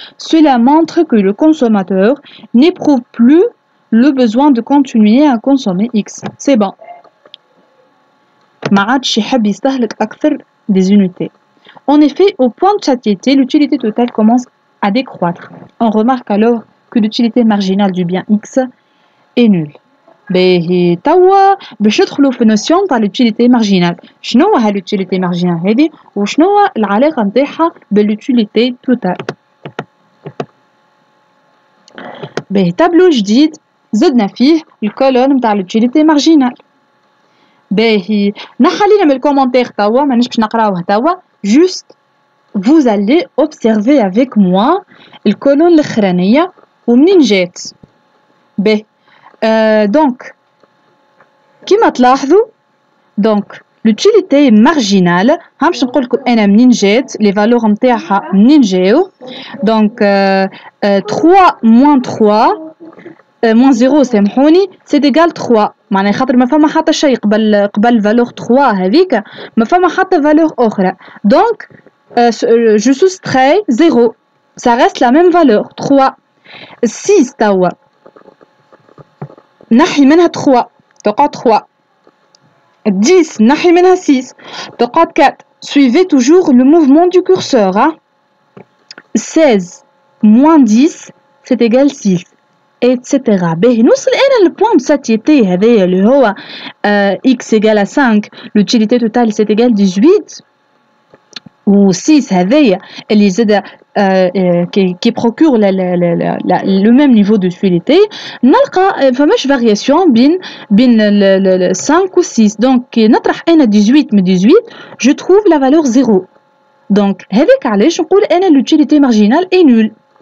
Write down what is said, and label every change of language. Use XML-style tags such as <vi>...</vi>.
<fr>Cela montre que le consommateur n'éprouve plus le besoin de continuer à consommer X. C'est bon.</fr> <ar>ما عادش يحب يستهلك أكثر des unités.</ar> <fr>En effet, au point de satiété, l'utilité totale commence à décroître. On remarque alors que l'utilité marginale du bien X est nulle.</fr> <ar>توا باش ندخلوا في نوسيون تاع l'utilité marginale. شنو هي l'utilité marginale هذه وشنو العلاقة نتاعها بالutilité totale. تابلو جديد زدنا فيه الكولون نتاع l'utilité marginale. نحلينا من الكومنتير توا مانيش باش نقراوه توا.</ar> <fr>Juste vous allez observer avec moi الكولون الاخرانيه ومنين جات.</fr> <ar>Donc كما تلاحظوا donc l'utilité marginale باش نقول لكم انا منين جات لي فالور نتاعها منين جاو. Donc 3 moins 3 moins 0 سامحوني c'est égal 3 معناها خاطر ما فما حتى شيء قبل فالور 3 هذيك ما فما حتى فالور اخرى.</ar> <fr>Donc je soustrais 0 ça reste la même valeur 3.</fr> <ar>6 توا نحي منها 3 تقعد 3. 10 نحي منها 6 تقعد 4.</ar> <fr>Suivez toujours le mouvement du curseur. 16 moins 10 c'est égal 6 etc.</fr> <ar>نوصل أنا للبوان de satiété هذايا اللي هو x égale à 5 l'utilité totale c'est égal 18 و 6 هذايا اللي زاد qui procure le même niveau de fluidité. نلقى فماش variation بين 5 و 6. donc كي نطرح أنا 18 من 18 je trouve la valeur 0. donc هذاك علاش نقول أنا l'utilité marginale est nulle.</ar>